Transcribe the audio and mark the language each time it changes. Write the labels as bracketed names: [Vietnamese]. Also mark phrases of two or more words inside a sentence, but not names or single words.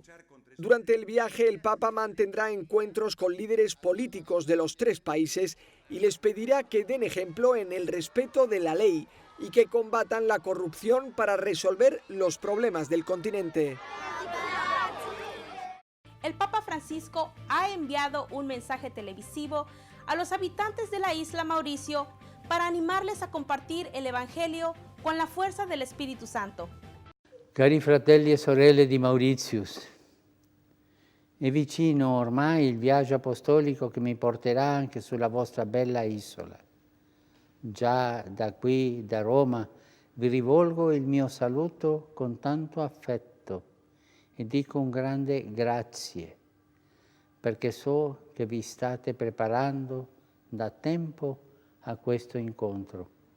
[Spanish] Durante el viaje, el Papa mantendrá encuentros con líderes políticos de los 3 países y les pedirá que den ejemplo en el respeto de la ley y que combatan la corrupción para resolver los problemas del continente. El Papa Francisco ha enviado un mensaje televisivo a los habitantes de la isla Mauricio para animarles a compartir el Evangelio con la fuerza del Espíritu Santo. [Italian] Cari fratelli e sorelle di Mauritius, è vicino ormai il viaggio apostolico che mi porterà anche sulla vostra bella isola. Già da qui, da Roma, vi rivolgo il mio saluto con tanto affetto e dico un grande grazie, perché so che vi state preparando da tempo a questo incontro.